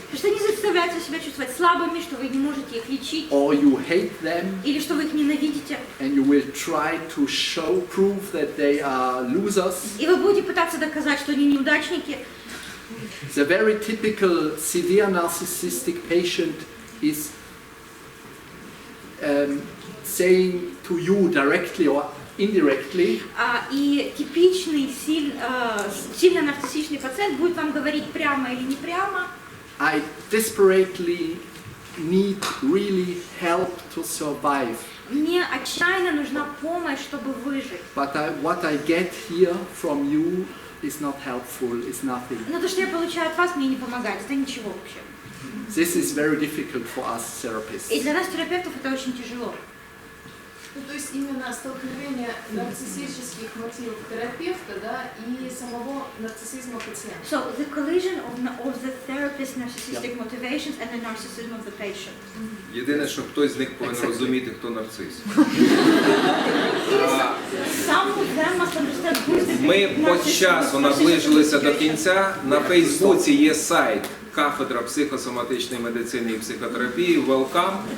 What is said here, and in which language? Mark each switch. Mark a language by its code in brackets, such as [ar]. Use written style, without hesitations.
[ru] Потому что они заставляют себя чувствовать слабыми, что вы не можете их лечить, [en] or you hate them, [ru] или что вы их ненавидите. [en] and you will try to prove that they are losers. [ru] И вы будете пытаться доказать, что они неудачники. [en] The very typical severe narcissistic patient is saying to you directly or indirectly, [ru] И типичный, сильно нарциссичный пациент будет вам говорить прямо или не прямо: [en] I desperately need really help to survive. [ru] мне отчаянно нужна помощь, чтобы выжить. [en] But what I get here from you is not helpful, is nothing. [ru] Но то, что я получаю от вас, мне не помогает, это ничего вообще. [en] This is very difficult for us therapists. [ru] И для нас, терапевтов, это очень тяжело. Ну, то есть именно столкновение нарциссических мотивов терапевта, да, и самого нарциссизма пациента. [en] So the collision of the therapist's narcissistic motivations and the narcissism of the patient. [uk] Єдине, що хтось з них повинен розуміти, хто нарцис. [en] Some of them must understand who is the [uk] Ми по часу наближилися до кінця. На Фейсбуці є сайт кафедра психосоматичної медицини і психотерапії «Welcome».